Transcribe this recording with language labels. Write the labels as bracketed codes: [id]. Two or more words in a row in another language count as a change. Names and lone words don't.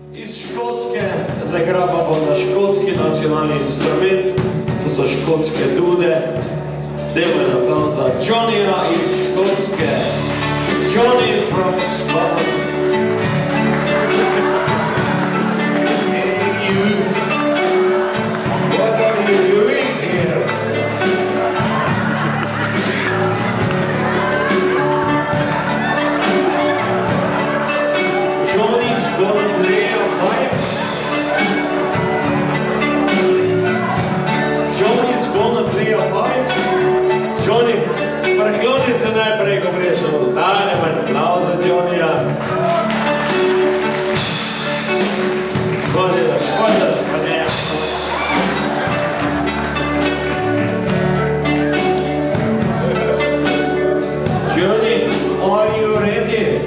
[sl] Iz Škotske, zaigra pa bo na škotski nacionalni instrument, to so škotske dude. Dajmo en aplavz za Johnnyja iz Škotske. [en] Johnny from Scotland. Hey you, what are you doing here? Johnny's gonna play a pipes. Johnny's gonna play a pipes. Johnny, [sl] prekloni se najprej, ko greš na oltar, manj aplavz za Johnnyja. Hodiš, pa ne. [en] Johnny, are you ready?